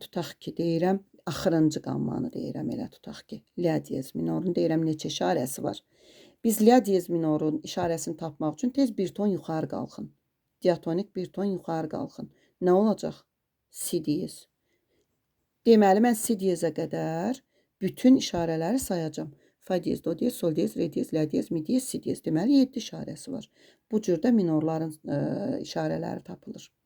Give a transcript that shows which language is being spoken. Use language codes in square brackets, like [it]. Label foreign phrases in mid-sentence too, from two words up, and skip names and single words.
[az] Tutaq ki, deyirəm, axırıncı qammanı deyirəm, elə tutaq ki, la diyez minorun deyirəm neçə işarəsi var. Biz la diyez minorun işarəsini tapmaq üçün tez bir ton yuxarı qalxın. Diatonik bir ton yuxarı qalxın. Nə olacaq? Si diyez. Deməli, mən si diyezə qədər bütün işarələri sayacağım. Fa diyez, do diyez, sol diyez, re diyez, la diyez, mi diyez, si diyez. Deməli, 7 işarəsi var. Bu cürdə minorların işarələri tapılır.